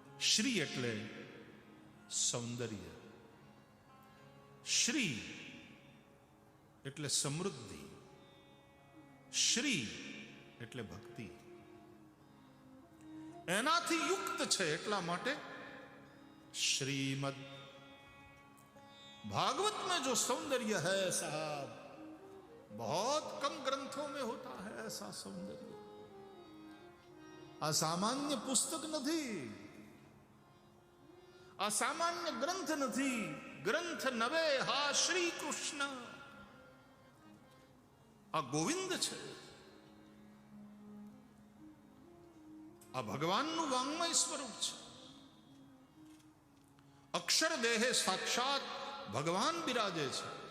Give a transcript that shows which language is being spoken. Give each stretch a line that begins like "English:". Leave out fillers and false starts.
Gujarati: શ્રી એટલે સૌંદર્ય, શ્રી એટલે સમૃદ્ધિ, શ્રી એટલે ભક્તિ. એનાથી યુક્ત છે એટલા માટે श्रीमद.
Hindi: भागवत में जो सौंदर्य है साहब, बहुत कम ग्रंथों में होता है ऐसा सौंदर्य. असामान्य पुस्तक नहीं, असामान्य ग्रंथ नहीं.
Marathi: ग्रंथ नवे हा श्री कृष्ण.
Gujarati: आ गोविंद છે, આ ભગવાનનું વાંગમય સ્વરૂપ છે. અક્ષર દેહે સાક્ષાત ભગવાન બિરાજે છે.